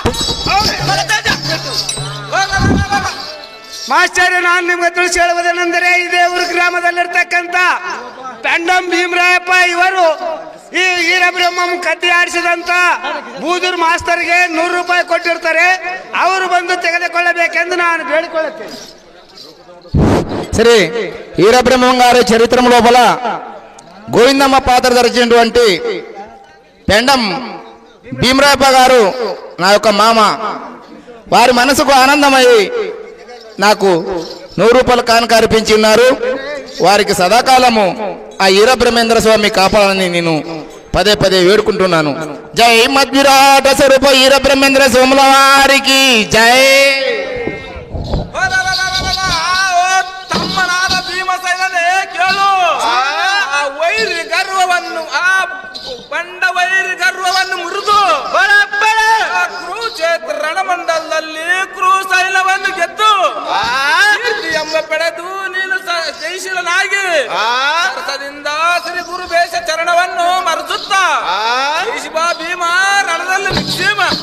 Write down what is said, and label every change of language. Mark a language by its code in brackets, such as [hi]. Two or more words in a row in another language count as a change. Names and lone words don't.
[kn] ಮಾಸ್ಟರ್, ನಾನು ನಿಮ್ಗೆ ತಿಳಿಸಿ ಹೇಳುವುದೇನೆಂದರೆ ಇದೇ ಊರು ಗ್ರಾಮದಲ್ಲಿರ್ತಕ್ಕಂಥ ಪೆಂಡಂ ಭೀಮರಾಯಪ್ಪ ಇವರು ಈ ವೀರಬ್ರಹ್ಮಂ ಕತ್ತಿ ಆಡಿಸಿದಂತ ಬೂದೂರು ಮಾಸ್ತರ್ಗೆ 100 ರೂಪಾಯಿ ಕೊಟ್ಟಿರ್ತಾರೆ. ಅವರು ಬಂದು ತೆಗೆದುಕೊಳ್ಳಬೇಕೆಂದು ನಾನು ಬೇಡಿಕೊಳ್ಳುತ್ತೇನೆ. [te] శ్రీ వీరబ్రహ్మం గారి చరిత్ర లోపల గోవిందమ్మ పాత్ర ధరించినటువంటి పెండం భీమరాయప్ప గారు నా యొక్క మామ. వారి మనసుకు ఆనందమై నాకు 100 రూపాయలు కానుక అర్పించి ఉన్నారు. వారికి సదాకాలము ఆ వీరబ్రహ్మేంద్ర స్వామి కాపాడాలని నేను పదే పదే వేడుకుంటున్నాను. జై మధ్విరాట స్వరూప వీరబ్రహ్మేంద్ర స్వాముల వారికి జై. [kn] ತಮ್ಮನಾದ ಭೀಮಸೇನನೇ ಕೇಳು, ಆ ವೈರಿ ಗರ್ವವನ್ನು ಆ ಬಂಡ ವೈರಿ ಗರ್ವವನ್ನು ಮುರಿದು ಕುರುಕ್ಷೇತ್ರ ರಣಮಂಡಲದಲ್ಲಿ ಕುರುಶೈಲವನ್ನು ಗೆದ್ದು ಎಂಬ ಪಡೆದು ನೀನು ಜಯಶೀಲನಾಗಿ ಸರಸದಿಂದ ಶ್ರೀ ಗುರು ಬೇಷ ಚರಣವನ್ನು ಮರೆಸುತ್ತ ಭೀಮ ರಣದಲ್ಲಿ ನಿಕ್ಷೇಮ.